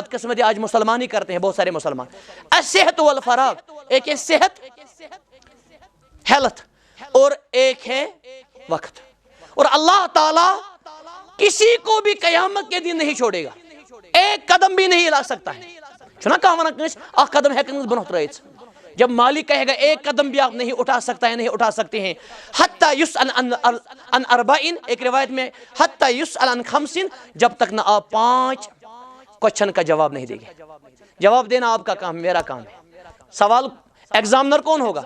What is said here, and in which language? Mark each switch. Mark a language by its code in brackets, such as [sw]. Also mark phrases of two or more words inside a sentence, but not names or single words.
[ur] بدقسمتی آج مسلمان ہی کرتے ہیں، بہت سارے مسلمان. [ar] الصحت والفراغ، [ur] ایک ہے صحت، ہیلتھ، اور ایک ہے وقت. اور اللہ تعالیٰ کسی کو بھی قیامت کے دن نہیں چھوڑے گا، ایک قدم بھی نہیں لا سکتا ہے. [ks] چھنا کہاں کنس اخ قدم ہیکن برونٛہہ ترٲیِتھ. [ur] جب مالک کہے گا ایک قدم بھی آپ نہیں اٹھا سکتا ہے، نہیں اٹھا سکتے ہیں. [ar] حتی یسأل عن اربعین، [ur] ایک روایت میں [ar] حتی یسأل عن خمسین، [ur] جب تک نہ آپ 5 کوشچن کا جواب نہیں دیں گے. جواب دینا آپ کا کام، میرا کام ہے. سوال ایگزامنر کون ہوگا؟